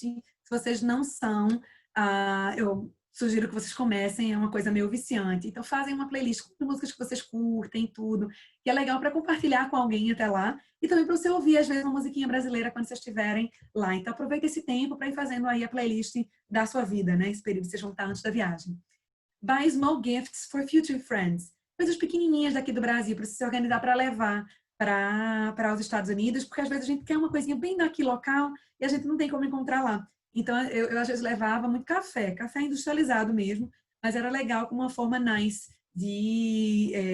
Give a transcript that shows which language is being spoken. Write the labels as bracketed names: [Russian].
[Portuguese] Se vocês não são, eu sugiro que vocês comecem, é uma coisa meio viciante. Então, fazem uma playlist com músicas que vocês curtem, tudo, que é legal para compartilhar com alguém até lá, e também para você ouvir, às vezes, uma musiquinha brasileira quando vocês estiverem lá. Então, aproveita esse tempo para ir fazendo aí a playlist da sua vida, né? Esse período que vocês vão estar antes da viagem. [English] Buy small gifts for future friends. [Portuguese] Coisas pequenininhas daqui do Brasil, para você se organizar para levar para os Estados Unidos, porque às vezes a gente quer uma coisinha bem daqui local e a gente não tem como encontrar lá. Então, eu às vezes levava muito café industrializado mesmo, mas era legal com uma forma nice de...